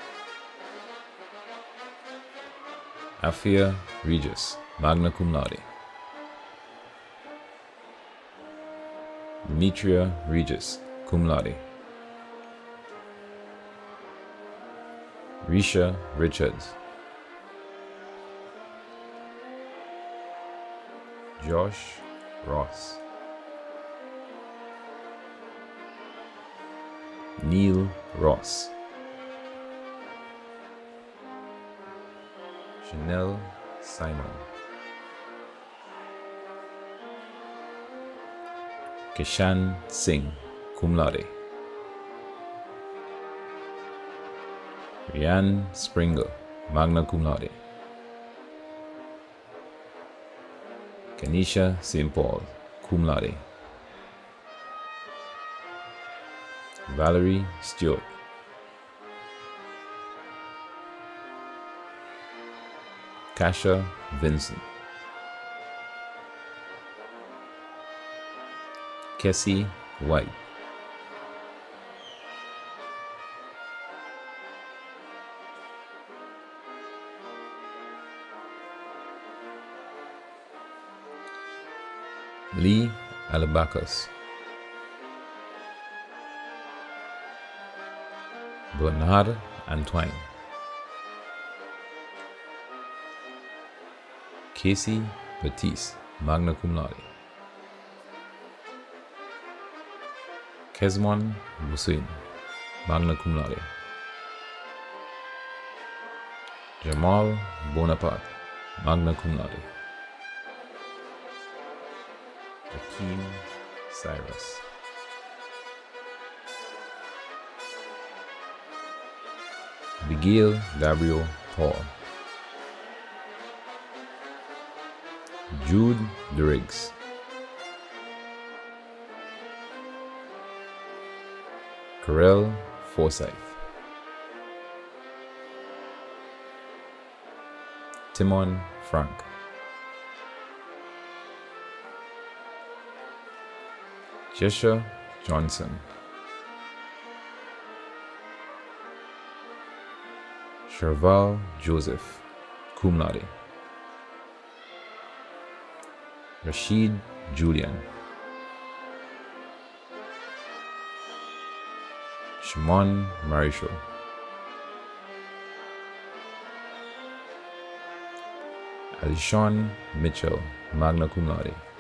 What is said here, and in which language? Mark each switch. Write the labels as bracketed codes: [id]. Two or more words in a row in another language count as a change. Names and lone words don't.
[en] Afia Regis, [la] magna cum laude. [en] Demetria Regis, [la] cum laude. [en] Risha Richards. Josh Ross. Neil Ross. Chanel Simon. Kishan Singh, [la] cum laude. [en] Rian Springer, [la] magna cum laude. [en] Kenisha St. Paul, [la] cum laude. [en] Valerie Stewart. Kasha Vincent. Kessie White. Lee Alabacus. Bernard Antoine. Casey Batiste, [la] magna cum laude. [en] Kesmon Busin, [la] magna cum laude. [en] Jamal Bonaparte, [la] magna cum laude. [en] Akeem Cyrus. Abigail Gabriel Paul. Jude Driggs. Carell Forsyth. Timon Frank. Jesha Johnson. Sherval Joseph, [la] cum laude. [en] Rashid Julian. Shimon Marisho, Alishon Mitchell, [la] magna cum laude.